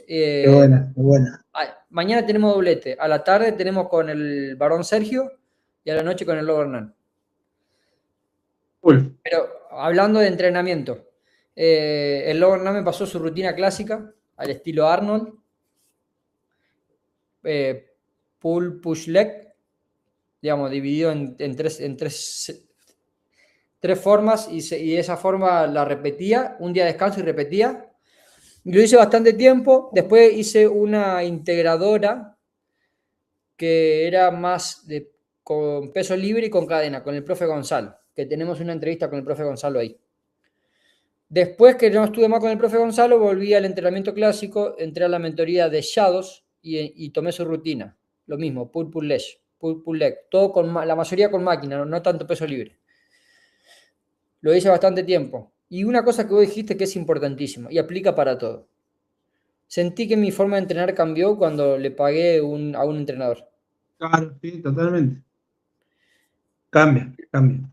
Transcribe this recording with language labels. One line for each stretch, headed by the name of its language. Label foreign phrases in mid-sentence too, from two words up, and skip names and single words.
Spanish: Qué buena, qué buena. Mañana tenemos doblete. A la tarde tenemos con el Barón Sergio y a la noche con el Lobo Hernán. Cool. Pero hablando de entrenamiento, el Lobo Hernán me pasó su rutina clásica al estilo Arnold.
English: Pull, push, leg,
Spanish: digamos, dividido en tres formas y esa forma la repetía, un día de descanso y repetía. Y lo hice bastante tiempo. Después hice una integradora que era más con peso libre y con cadena, con el profe Gonzalo, que tenemos una entrevista con el profe Gonzalo ahí. Después que no estuve más con el profe Gonzalo, volví al entrenamiento clásico, entré a la mentoría de Shadows y tomé su rutina. Lo mismo,
English: pull, pull, leg, pull, pull, leg.
Spanish: Todo la mayoría con máquina, no tanto peso libre. Lo hice bastante tiempo. Y una cosa que vos dijiste que es importantísima y aplica para todo. Sentí que mi forma de entrenar cambió cuando le pagué a un entrenador. Claro, sí, totalmente. Cambia, cambia.